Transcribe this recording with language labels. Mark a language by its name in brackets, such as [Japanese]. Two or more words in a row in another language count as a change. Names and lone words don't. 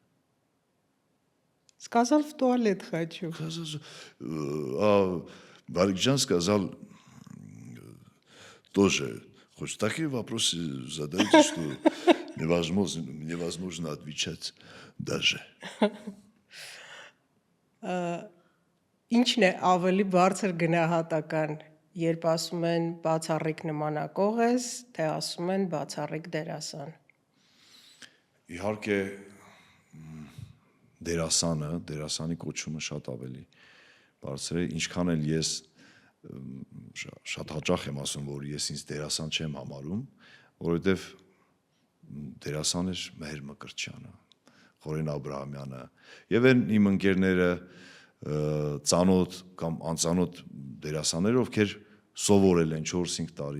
[Russian] Сказал, в туалет хочу. А Барикджан сказал тоже, хоть такие вопросы задаете, что невозможно отвечать даже. [Armenian] Ինչն է ավելի բարձր գնահատական, երբ ասում են բացառիկ նմանակող ես, թե ասում են բացառիկ դերասան։ Իհարկե դերասանի կոչումը շատ ավելի բարձր է, ինչքան էլ ես շատ հաճախ եմ ասում, որ ես ինձ դերասան չեմ համարում, որովհետև դերասան էր Մհեր Մկրտչյանը, Խորեն Աբրահամյանը, եւ այն իմ ընկերները ծանոթ կամ անծանոթ դերասաններ, ովքեր սովորել են 4-5 տարի,